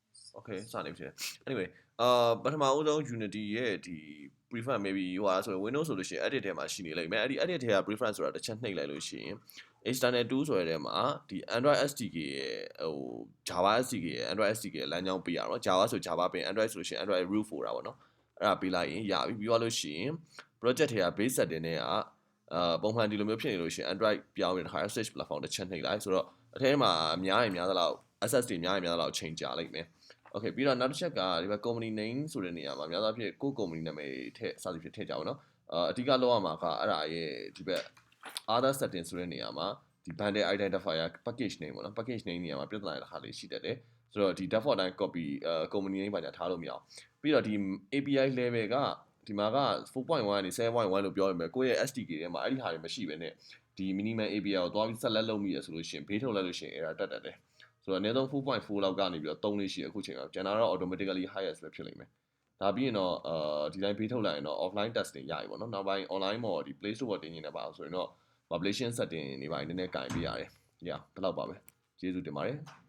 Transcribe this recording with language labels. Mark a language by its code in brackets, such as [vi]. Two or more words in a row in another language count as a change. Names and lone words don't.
[my] Okay စနေဖြစ်တယ် anyway ပထမဦးဆုံး Unity ရဲ့ဒီ [en] preference maybe [my] ဟိုဟာဆိုရင် Windows ဆိုလို့ရှိရင် edit ထဲမှာရှိနေလိမ့်မယ်အဲ့ဒီ edit ထဲက preference ဆိုတာတစ်ချက်နှိပ်လိုက်လို့ရှိရင် [en] external tool [my] ဆိုတဲ့ထဲမှာဒီ [en] Android SDK [my] ရဲ့ဟို [en] Java SDK [my] ရဲ့ [en] Android SDK [my] ရဲ့လမ်းကြောင်းပေးရတော့ Java ဆို Java ပေး Android ဆိုလို့ရှိရင် [en] Android root folder [my] ပေါ့နော်အဲ့ဒါပေးလိုက်ရင်ရပြီပြီးသွားလို့ရှိရင် project ထဲက [en] base setting [my] တွေကပုံမှန်ဒီလိုမျိုးဖြစ်နေလို့ရှိရင် Android ပြောင်းရင်တစ်ခါ [en] Switch platform [my] တစ်ချက်နှိပ်လိုက်ဆိုတော့အထဲမှာများရင်များသလောက် access တွေများရင်များသလောက်ချိန်ကြာလိုက်မယ်Okay ပြီးတော့နောက်တစ်ချက်ကဒီဘက် [en] company name [my] ဆိုတဲ့နေရာမှာများသောအားဖြင့်ကိုယ့် company နာမည်ထည့်စသဖြင့်ထည့်ကြပါတော့အဓိကလောက်ရမှာကအဲ့ဒါရဲ့ဒီဘက် [en] other setting [my] ဆိုတဲ့နေရာမှာ ဒီ [en] bundle identifier package name [my] ပေါ့နော် [en] package name [my] နေရာမှာပြဿနာတစ်ခါလေးရှိတတ်တယ်ဆိုတော့ဒီ default တိုင်း [en] copy company name [my] ပါညာထားလို့မရအောင် ပြီးတော့ဒီ [en] API level [my] ကဒီမှာက 4.1 ကနေ 7.1 လို့ပြောရမယ်ကိုယ့်ရဲ့ SDK ထဲမှာအဲ့ဒီဟာတွေမရှိဘဲနဲ့ဒီ [en] minimum API [my] ကိုသွားပြီး select လုပ်မိရဆိုလို့ရှိရင်ဘေးထုတ်လိုက်လို့ရှိရင် error တက်တတ်တယ်ဆိုတော့အနည်းဆုံး 4.4 လောက်ကနေပြီးတော့3လေးရှိရအခုချိန်ကကျန်တာတော့ [en] automatically highest [my] ပဲဖြစ်လိမ့်မယ်ဒါပြီးရင်တော့ဒီတိုင်းဘေးထုတ်လိုက်ရင်တော့ [en] offline testing [my] ရပြီပေါ့နော်နောက်ပိုင်း online မှာဒီ Play Store ပေါ်တင်နေတယ်ပါဆိုရင်တော့ [en] publication setting [my] တွေပါနည်းနည်းကင်ပေးရတယ်။ဒီလောက်ပါပဲ။ကျေးဇူးတင်ပါတယ်။